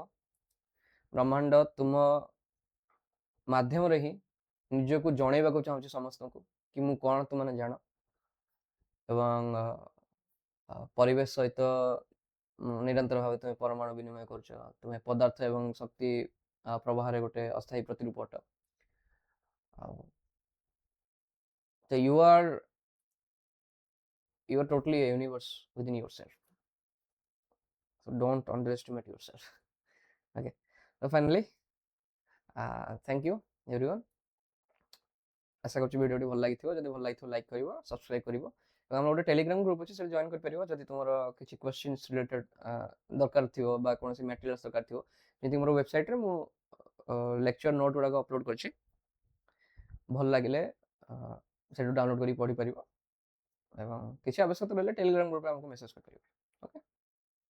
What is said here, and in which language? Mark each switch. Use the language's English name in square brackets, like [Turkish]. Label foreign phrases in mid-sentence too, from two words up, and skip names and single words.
[Odia] ବ୍ରହ୍ମାଣ୍ଡ ତୁମ ମାଧ୍ୟମରେ ହିଁ ନିଜକୁ ଜଣେଇବାକୁ ଚାହୁଁଛି ସମସ୍ତଙ୍କୁ କି ମୁଁ କ'ଣ, ତୁମମାନେ ଜାଣ। ଏବଂ ପରିବେଶ ସହିତ ନିରନ୍ତର ଭାବେ ତୁମେ ପରମାଣୁ ବିନିମୟ କରୁଛ, ତୁମେ ପଦାର୍ଥ ଏବଂ ଶକ୍ତି ପ୍ରବାହରେ ଗୋଟେ ଅସ୍ଥାୟୀ ପ୍ରତିରୂପ ଅଟ। [English] So you are totally a universe within yourself. So don't underestimate yourself. Okay. So finally, thank you everyone. [Odia] ଆଶା କରୁଛି ଭିଡ଼ିଓଟି ଭଲ ଲାଗିଥିବ, ଯଦି ଭଲ ଲାଗିଥିବ ଲାଇକ୍ କରିବ, ସବସ୍କ୍ରାଇବ୍ କରିବ ଏବଂ ଆମର ଗୋଟେ [English] Telegram group [Odia] ଅଛି, ସେଠି ଜଏନ୍ କରିପାରିବ ଯଦି ତୁମର କିଛି [English] questions related [Odia] ଦରକାର ଥିବ ବା କୌଣସି ମ୍ୟାଟେରିଆଲ୍ସ ଦରକାର ଥିବ। ଯେମିତି ମୋର ୱେବସାଇଟ୍ରେ ମୁଁ [English] lecture note [Odia] ଗୁଡ଼ାକ ଅପଲୋଡ଼ କରିଛି, ଭଲ ଲାଗିଲେ ସେଠୁ ଡାଉନଲୋଡ଼ କରିକି ପଢ଼ିପାରିବ ଏବଂ କିଛି ଆବଶ୍ୟକତା ରହିଲେ ଟେଲିଗ୍ରାମ ଗ୍ରୁପରେ ଆମକୁ ମେସେଜ କରିପାରିବ।